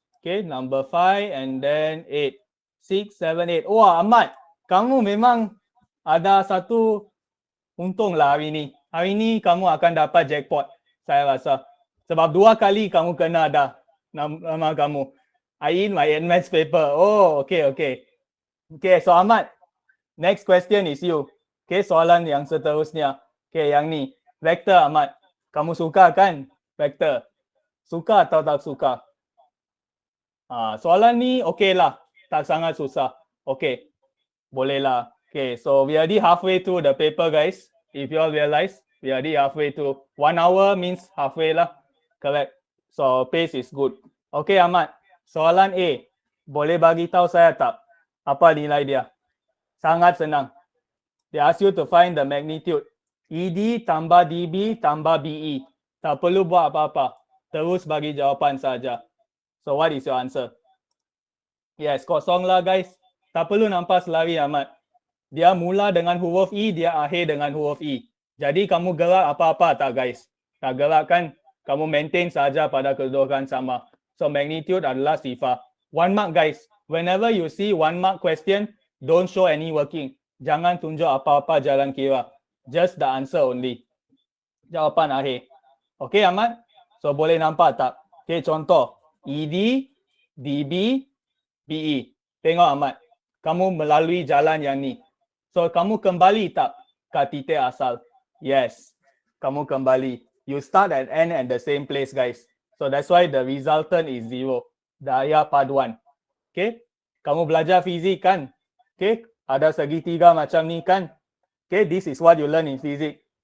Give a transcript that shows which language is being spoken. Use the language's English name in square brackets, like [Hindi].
[English] Okay, number 5 and then 8. 6, 7, 8. [Malay] Wah, Ahmad, kamu memang ada satu untung lah hari ni. Hari ni kamu akan dapat jackpot, saya rasa. Sebab 2 kali kamu kena dah nama kamu. [English] I in my NMATS paper. Oh, okay, okay. Okay, so Ahmad, next question is you. [Malay] Okay, soalan yang seterusnya. Okay, yang ni. Vektor, Ahmad. Kamu suka kan vektor? Suka atau tak suka? Soalan ni okay lah. Tak sangat susah. Okay, boleh lah. [English] Okay, so we already halfway through the paper, guys. If you all realize, we already halfway through. 1 hour means halfway lah. Correct. So pace is good. Okay, Ahmad. [Malay] Soalan A. Boleh bagi tahu saya tak apa nilai dia? Sangat senang. [English] They ask you to find the magnitude. [Malay] ED tambah DB tambah BE. Tak perlu buat apa-apa. Terus bagi jawapan saja. [English] So what is your answer? [Malay] Yes, kosong lah guys. Tak perlu nampak selari Ahmad. Dia mula dengan huruf E, dia akhir dengan huruf E. Jadi kamu gerak apa-apa tak guys? Tak gerak kan? Kamu maintain saja pada kedudukan sama. So magnitude adalah sifar. [English] 1 mark guys. Whenever you see 1 mark question, don't show any working. [Malay] Jangan tunjuk apa-apa jalan kira. [English] Just the answer only. [Malay] Jawapan akhir. Okay Ahmad? So boleh nampak tak? Okay, contoh. ED, DB, BE. Tengok Ahmad. Kamu melalui jalan yang ni. So kamu kembali tak ke titik asal? Yes. Kamu kembali. [English] You start at N at the same place guys. So that's why the resultant is 0. [Malay] Daya paduan. Okay. Kamu belajar fizik kan? Okay. Ada segitiga macam ni kan? Okay. [English] This is what you learn in physics.